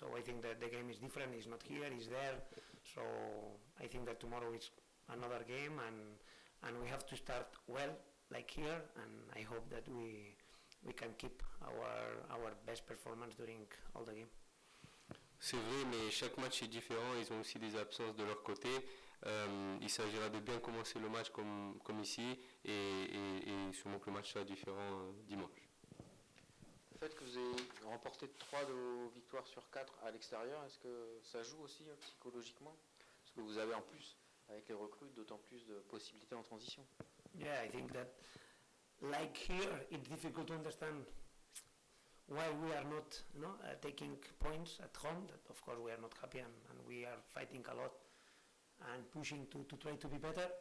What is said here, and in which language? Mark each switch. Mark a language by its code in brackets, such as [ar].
[en] So I think that the game is different, it's not here, it's there. So I think that tomorrow is another game, and we have to start well, like here, and I hope that we can keep our best performance during all the game. [fr] C'est vrai, mais chaque match est différent, ils ont aussi des absences de leur côté. Il s'agira de bien commencer le match comme ici, et sûrement que le match sera différent dimanche. Le fait que vous ayez remporté 3 de vos victoires sur 4 à l'extérieur, est-ce que ça joue aussi psychologiquement? Parce que vous avez en plus, avec les recrues, d'autant plus de possibilités en transition. [en] Yeah, I think that, like here, it's difficult to understand why we are not taking points at home. That of course we are not happy, and we are fighting a lot and pushing to try to be better.